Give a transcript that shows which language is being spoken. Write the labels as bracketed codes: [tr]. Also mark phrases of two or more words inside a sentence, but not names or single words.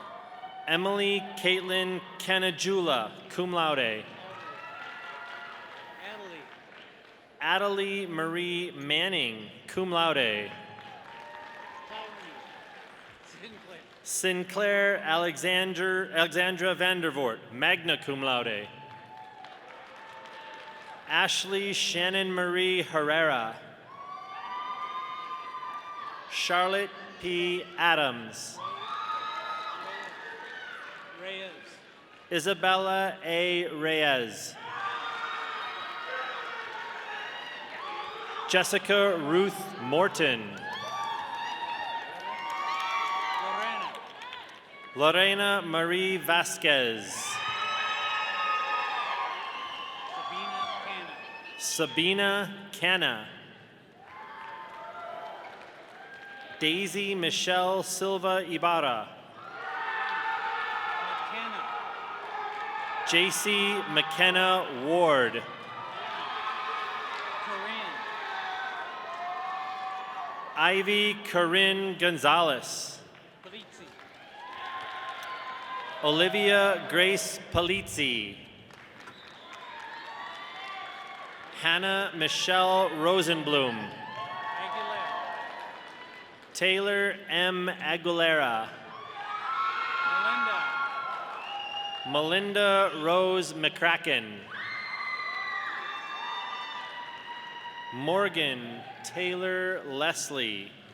[en] Emily Caitlin Canajula, [la] cum laude. [en] Adelie. Adelie Marie Manning, [la] cum laude. [en] Sinclair. Sinclair Alexandra Vandervoort, [la] magna cum laude. [en] Ashley Shannon Marie Herrera. Charlotte P. Adams. Reyes. Isabella A. Reyes. Jessica Ruth Morton. Lorena. Lorena Marie Vasquez. Sabina Canna. Sabina Canna. Daisy Michelle Silva Ibarra. McKenna. JC McKenna Ward. Corinne. Ivy Corinne Gonzalez. Polizzi. Olivia Grace Palizzi. Hannah Michelle Rosenblum. Aguilera. Taylor M. Aguilera. Melinda. Melinda Rose McCracken. Morgan Taylor Leslie.